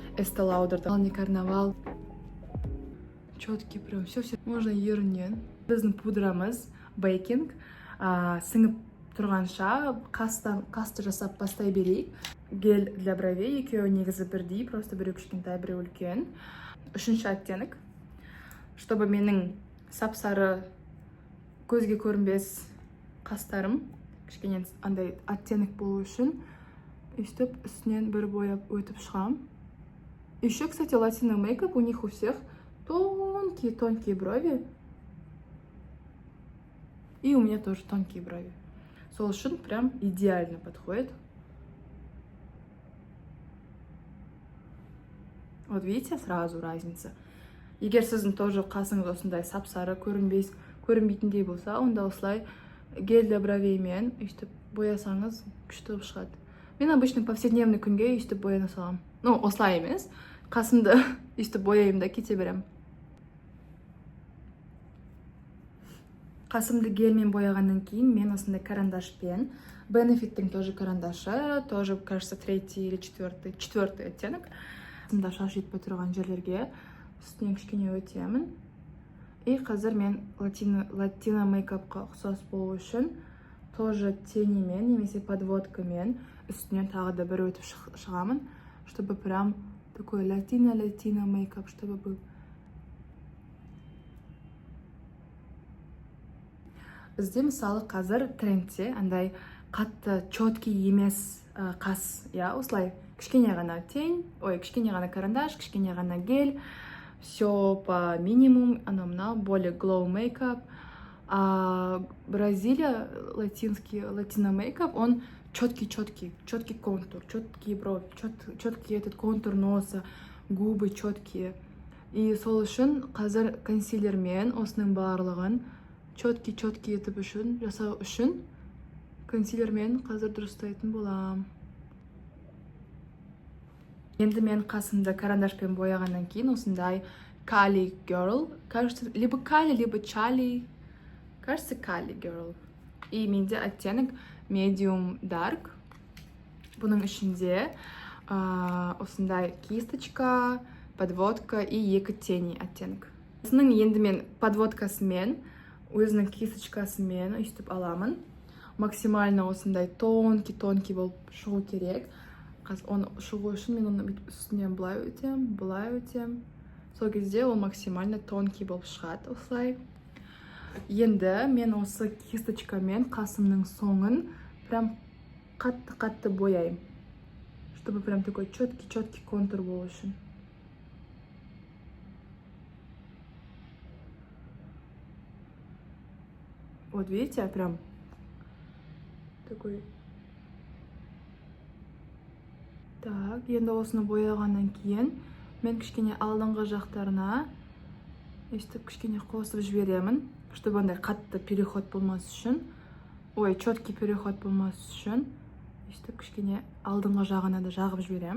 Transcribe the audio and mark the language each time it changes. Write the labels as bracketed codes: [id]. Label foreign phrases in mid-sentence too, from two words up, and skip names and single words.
[kk] Estee Lauder'dan не карнавал. [ru] Четкий прям все можно ерінен. [kk] Біздің пудрамыз бейкинг. Сіңіп тұрғанша қасты жасап бастай берейік. [ru] Гель для бровей [kk] екеуі негізі бірдей, просто біреу кішкентай, біреу үлкен. Үшінші оттенік. Чтобы менің сап-сары көзге көрінбес қастарым кішкене андай оттенік болу үшін өйстіп үстінен бір бояп өтіп шығам. [ru] Еще, кстати, латино мейкап, у них у всех тонкие брови. И у меня тоже тонкие брови. [kk] Сол үшін [ru] прям идеально подходит. Вот видите, сразу разница. [kk] Егер сіздің тоже қасыңыз осындай сап-сары көрінбейтіндей болса, онда осылай [ru] гель для бровеймен [kk] өйстіп боясаңыз күшті болып шығады. Мен [ru] обычно повседневный [kk] күнге өйстіп бояна салам. Ну, осылай емес. Қасымды өйстіп бояйым да кете берем. Қасымды гельмен бояғаннан кейін мен осындай карандашпен, Benefit'тің тоже карандашы, [ru] тоже, кажется, третий или четвертый оттенок. [kk] Қасымда шаш жетпей тұрған жерлерге үстінен кішкене өтемін. И қазір мен латино мейкапқа ұқсас болу үшін тоже тенемен, немесе подводкамен үстінен тағы да бір өтіп шығамын, [ru] чтобы прям такой латино мейкап, чтобы был. [kk] Бізде мысалы қазір трендте андай қатты четкий емес қас, осылай кішкене ғана тень, кішкене ғана карандаш, кішкене ғана гель, [ru] все по минимум, [kk] мына более glow мейкап. [ru] Бразилия, латино мейкап, он четкий контур, четкие брови, четкий этот контур носа, губы четкие. [kk] И сол үшін қазір консилермен осының барлығын четкий етіп үшін, жасау үшін консилермен қазір дұрыстайтын болам. Енді мен қасымды карандашпен бояғаннан кейін осындай Cali Girl, [ru] кажется, либо Cali, либо Charlie, кажется, Cali Girl. [kk] И менде оттенок Medium Dark. Бұның ішінде осындай кисточка, подводка и екі тени оттенок. Осының енді мен подводкасымен, өзінің кисточкасымен өйстіп аламын. Максимально осындай тонкий болып шығу керек. Оны шығу үшін мен оны үстінен былай өтем. Сол кезде ол максимально тонкий болып шығады осылай. Енді мен осы кисточкамен қасымның соңын прям қатты бояйым. [ru] Чтобы прям такой четкий контур [kk] болу үшін. [ru] Вот видите, прям такой. Так, [kk] енді осыны бояғаннан кейін мен кішкене алдыңғы жақтарына өйстіп кішкене қосып жіберемін, чтобы андай қатты переход болмас үшін, [ru] четкий переход [kk] болмас үшін өйстіп кішкене алдыңғы жағына да жағып жіберем.